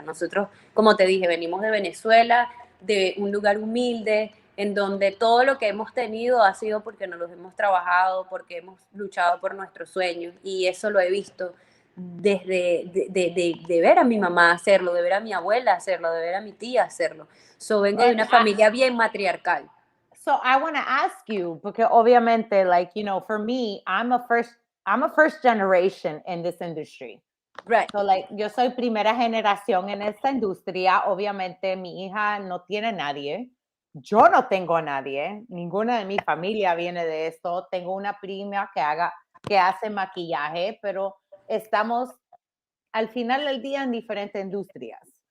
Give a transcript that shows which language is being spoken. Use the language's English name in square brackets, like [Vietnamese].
[Spanish] Nosotros, como te dije, venimos de Venezuela, de un lugar humilde, en donde todo lo que hemos tenido ha sido porque nos los hemos trabajado, porque hemos luchado por nuestros sueños, y eso lo he visto desde de ver a mi mamá hacerlo, de ver a mi abuela hacerlo, de ver a mi tía hacerlo. Vengo de una familia bien matriarcal. [English] So I want to ask you, [Spanish] porque obviamente, [English] like, you know, for me, I'm a first generation in this industry. Right. [Spanish] So, like, yo soy primera generación en esta industria. Obviamente, mi hija no tiene nadie. Yo no tengo a nadie. Ninguna de mi familia viene de esto. Tengo una prima que hace maquillaje, pero estamos al final del día en diferentes industrias.